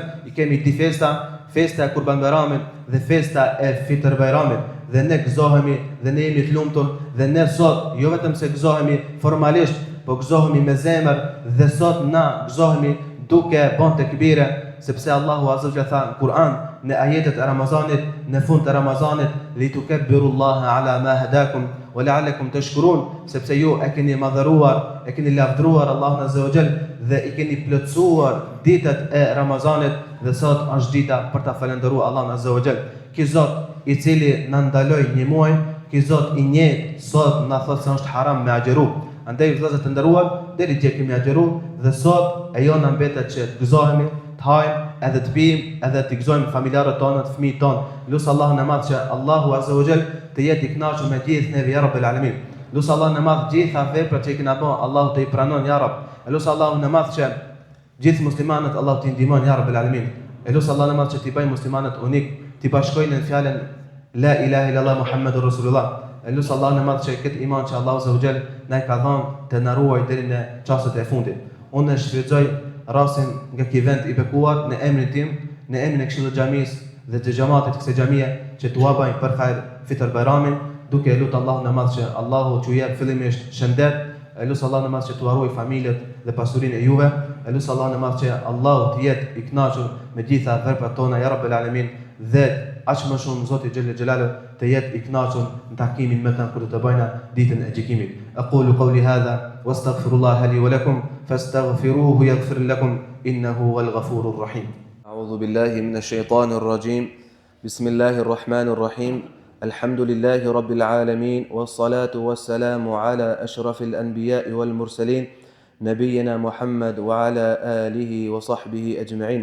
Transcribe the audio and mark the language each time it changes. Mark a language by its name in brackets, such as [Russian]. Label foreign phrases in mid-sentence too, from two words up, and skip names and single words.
[Albanian] I kemi di festa e Kurban Bayramit dhe festa e Fitr Bayramit, dhe ne gëzohemi dhe ne jemi të lumtur dhe ne sot jo vetëm se gëzohemi formalisht, po gëzohemi me zemër dhe sot na gëzohemi duke bën tekbire, sepse Allahu [Arabic] عز وجل [Albanian] tha në Kur'an në ajetet e Ramazanit, në fund të Ramazanit, [Arabic] لتكبروا الله على ما هداكم ولعلكم تشكرون, [Albanian] sepse ju e keni madhëruar, e keni lavdruar Allahun [Arabic] عز وجل [Albanian] dhe i keni plotësuar ditët e Ramazanit dhe sot është dita për ta falendëruar Allahun [Arabic] عز وجل. [Albanian] Ky Zot i cili na ndaloi një muaj, ky Zot i njëjtë sot na thotë se është haram me agjeru. Andaj vëllezër të nderuar, deri dje kemi agjeru dhe sot e jona mbetet që të gëzohemi, të hajmë, edhe të pijmë, edhe të gëzojmë familjarët tonë, të fëmijët tonë. Lusë Allahun e madh që Allahu [Arabic] عز وجل [Albanian] të jetë i kënaqur me gjithë neve [Arabic] يا رب العالمين. [Albanian] Lusë Allahun e madh gjitha veprat që i kena bën, Allahu të i pranon [Arabic] يا رب. [Albanian] Lusë Allahun e madh që gjithë muslimanët Allahu të ndihmon [Arabic] يا رب العالمين. [Albanian] Lusë Allahun e madh që t'i bëjë muslimanët unik, t'i bashkojnë në fjalën [Arabic] لا إله إلا الله محمد رسول الله. [Albanian] Lusë Allahun e madh që këtë iman që Allahu [Arabic] عز وجل [Albanian] na i ka dhënë të na ruaj deri në çastet e fundit. Unë shfrytëzoj rastin nga ky vend i bekuar në emrin tim, në emrin e Këshillit të Xhamisë dhe të xhamatit të kësaj xhamie që t'ua bëjnë për hajr Fitr Bayramin, duke lutur Allahun e madh që Allahu t'ju jap fillimisht shëndet, lutur Allahun e madh që t'u ruaj familjet dhe pasurinë e juve, lutur Allahun e madh që Allahu të jetë i kënaqur me gjitha veprat tona [Arabic] يا رب العالمين [Albanian] dhe aq më shumë Zoti [Arabic] جل جلاله [Albanian] të jetë i kënaqur në takimin me ta kur të bëjna ditën e gjykimit. [Arabic] أقول قولي هذا وأستغفر الله لي ولكم فاستغفروه يغفر لكم إنه هو الغفور الرحيم. أعوذ بالله من الشيطان الرجيم بسم الله الرحمن الرحيم. الحمد لله رب العالمين والصلاة والسلام على أشرف الأنبياء والمرسلين نبينا محمد وعلى آله وصحبه أجمعين.